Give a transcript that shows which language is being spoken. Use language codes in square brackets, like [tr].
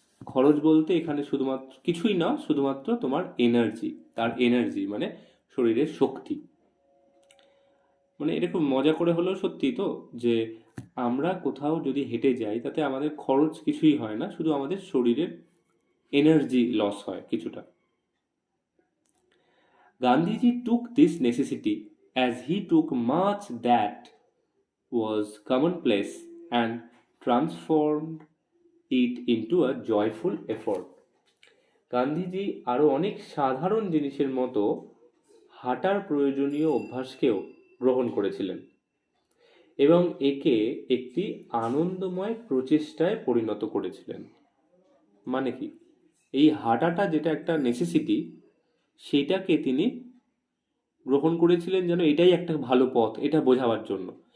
[bn] খরচ বলতে এখানে শুধুমাত্র কিছুই না, শুধুমাত্র তোমার এনার্জি, তার এনার্জি মানে শরীরের শক্তি। মানে এটা খুব মজা করে হলেও সত্যি তো, যে আমরা কোথাও যদি হেঁটে যাই তাতে আমাদের খরচ কিছুই হয় না, শুধু আমাদের শরীরের এনার্জি লস হয় কিছুটা। [en] Gandhiji took this necessity as he took much that was commonplace and transformed it into a joyful effort. [bn] Gandhiji আরও অনেক সাধারণ জিনিসের মতো হাঁটার প্রয়োজনীয় অভ্যাসকেও গ্রহণ করেছিলেন এবং একে একটি আনন্দময় প্রচেষ্টায় পরিণত করেছিলেন। মানে কি, এই হাঁটাটা যেটা একটা নেসেসিটি, সেইটাকে তিনি গ্রহণ করেছিলেন যেন এটাই একটা ভালো পথ, এটা বোঝাবার জন্য।